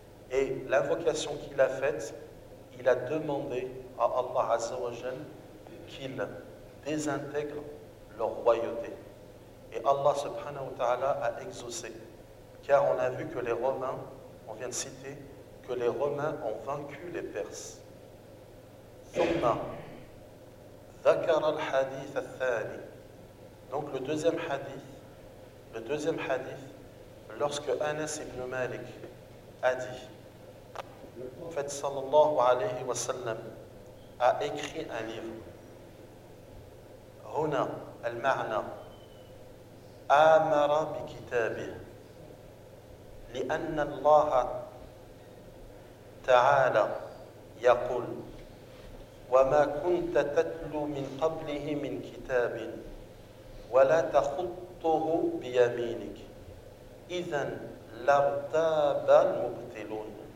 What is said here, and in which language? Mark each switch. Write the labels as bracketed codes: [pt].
[fr] Et l'invocation qu'il a faite, il a demandé à Allah azza wa jalla qu'il désintègre leur royauté. Et Allah subhanahu wa ta'ala a exaucé. Car on a vu que les Romains, on vient de citer, que les Romains ont vaincu les Perses. [ar] Thumma, ذكر الحديث الثاني. [fr] Donc le deuxième hadith, lorsque Anas ibn Malik a dit, le prophète sallallahu alayhi wa sallam a écrit un livre. [ar] Huna al-ma'na. آمر بكتابه لأن الله تعالى يقول وما كنت تتلو من قبله من كتاب ولا تخطه بيمينك إذن لارتاب المبتلون